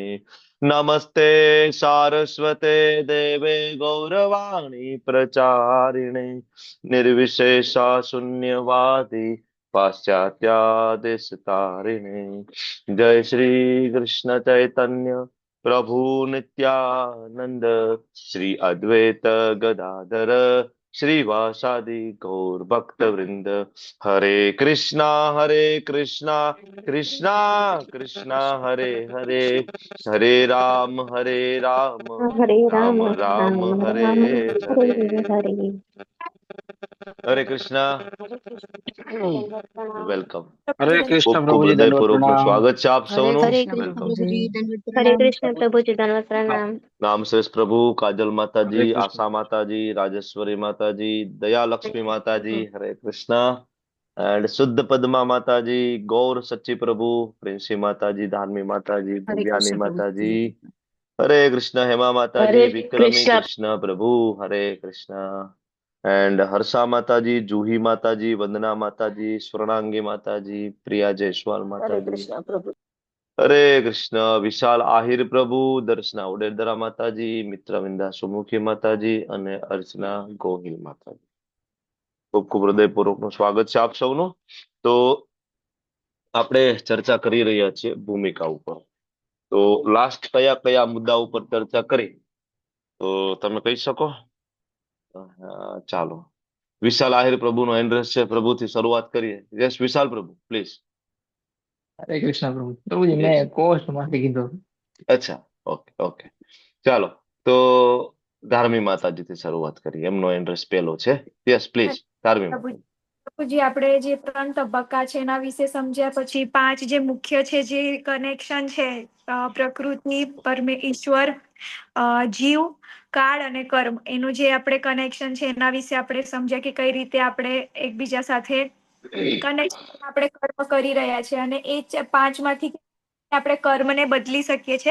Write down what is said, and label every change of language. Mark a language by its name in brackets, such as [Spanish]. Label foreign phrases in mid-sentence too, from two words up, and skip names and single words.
[Sanskrit] नमस्ते सारस्वते देवे गौरवाणी प्रचारिणे निर्विशेषा शून्यवादी पाश्चात्यादेशतारिणे. जय श्री कृष्ण चैतन्य प्रभु नित्यानंद श्री अद्वैत गदाधर श्रीवासादि गौर भक्त वृंद. हरे कृष्णा कृष्णा कृष्णा हरे हरे, हरे राम हरे राम राम राम राम हरे राम हरे. हरे हरे. [Hindi] हरे कृष्णा. वेलकम. हरे [Gujarati] ખૂબ [Hindi] कृष्ण [Gujarati] ખૂબ [Hindi] प्रभु जी दंडवत [Gujarati] હૃદયપૂર્વકનું [Hindi] प्रणाम। [Gujarati] સ્વાગત છે આપ [Hindi] हरे [Gujarati] સૌનું. [Hindi] हरे कृष्ण कृष्ण [Gujarati] વેલકમ. [Hindi] प्रभु प्रभु जी जी दंडवत हरे प्रणाम। कृष्ण प्रभु जी धन्यवाद प्रणाम। नाम श्रेष्ठ प्रभु, काजल हरे माताजी, कृष्ण। आशा माताजी, राजेश्वरी माताजी, दया लक्ष्मी माताजी, हरे कृष्णा. एंड शुद्ध पद्मा माताजी, गौर सच्ची प्रभु, प्रिंसी माताजी, धार्मी माताजी, हरे भव्यानी कृष्ण प्रभु माताजी, जी हरे कृष्ण. हेमा माताजी, हरे विक्रमी कृष्ण कृष्ण प्रभु, हरे कृष्णा. एंड हर्षा माताजी, जूही माताजी, वंदना माताजी, स्वर्णांगी माताजी, प्रिया जायसवाल हरे माताजी, कृष्ण प्रभु हरे कृष्ण. [Gujarati] विशाल આહિર પ્રભુ, દર્શના ઉડેદરા માતાજી, મિત્રવિંદા સુમુખી માતાજી અને અર્ચના ગોહિલ માતાજી. ખૂબ ખૂબ હૃદયપૂર્વકનું સ્વાગત છે આપ સૌનું. તો આપણે ચર્ચા કરી રહ્યા છીએ ભૂમિકા ઉપર. તો લાસ્ટ કયા કયા મુદ્દા ઉપર ચર્ચા કરી, તો તમે કહી શકો? ચાલો, વિશાલ આહિર પ્રભુનો એડ્રેસ છે, પ્રભુથી શરૂઆત કરીએ. યસ વિશાલ પ્રભુ પ્લીઝ. [Hindi] हरे कृष्ण प्रभु प्रभु जी [Gujarati] યસ. मैं कोस्ट माफी कीधो। અચ્છા, ઓકે ઓકે. ચાલો, તો ધાર્મી માતાજીથી શરૂઆત કરીએ. એમનો એડ્રેસ પેલો છે. યસ પ્લીઝ, ધાર્મી પ્રભુ માતાજી. પ્રભુજી, આપણે જે 3 તબક્કા છે એના વિશે સમજ્યા પછી 5 જે મુખ્ય છે, જે કનેક્શન છે, પ્રકૃતિ, ઈશ્વર, જીવ, કાળ અને કર્મ, એનું જે આપણે કનેક્શન છે એના વિશે આપણે સમજ્યા કે કઈ રીતે આપણે એકબીજા સાથે કનેક્શન આપણે કર્મ કરી રહ્યા છે, અને એ 5માંથી આપણે કર્મને બદલી શકીએ છીએ.